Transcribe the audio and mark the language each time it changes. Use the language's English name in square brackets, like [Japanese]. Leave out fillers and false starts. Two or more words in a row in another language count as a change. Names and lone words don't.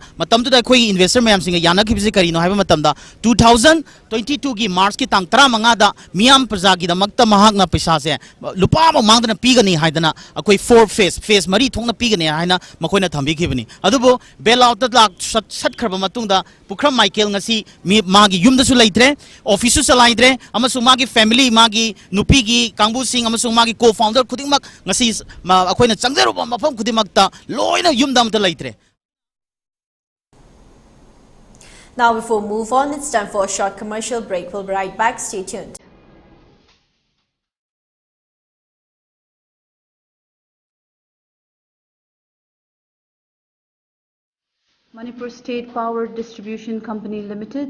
[Manipuri] matam tu da akhoi investor mayam singa yana kibisi kari no haiba matam da 2022 gi March ki tang 15 da miyam praja gi da makta mahak na paisa se lupa ma mangda na pigani haidana akhoi 4 phase mari thongna pigani haina makoina thambi khibani adubo bailout ta lak sat khraba matungda Pukram Michael ngasi magi yum da su laitre office su laidre amasu magi family magi nupi gi kangbu sing amasu magi co-founder khuding mak ngasi akoina changzeru ba mafam khuding mak ta loina yum dam ta laitre. [English] Now before we move on, it's time for a short commercial break. We'll be right back. Stay tuned. Manipur State Power Distribution Company Limited.